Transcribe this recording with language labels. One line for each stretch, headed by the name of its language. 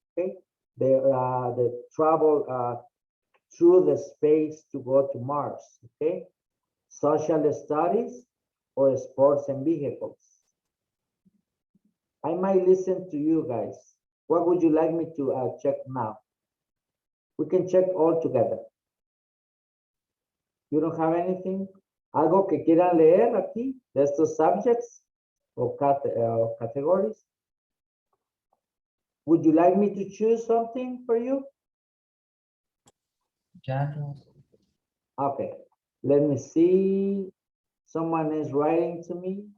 English: Okay, the travel through the space to go to Mars. Okay, social studies or sports and vehicles. I might listen to you guys. What would you like me to check now? We can check all together. You don't have anything?
Spanish: ¿Algo que quieran leer aquí de estos subjects o categories?
English: Would you like me to choose something for you?
Spanish: Ya,
English: Okay, let me see. Someone is writing to me.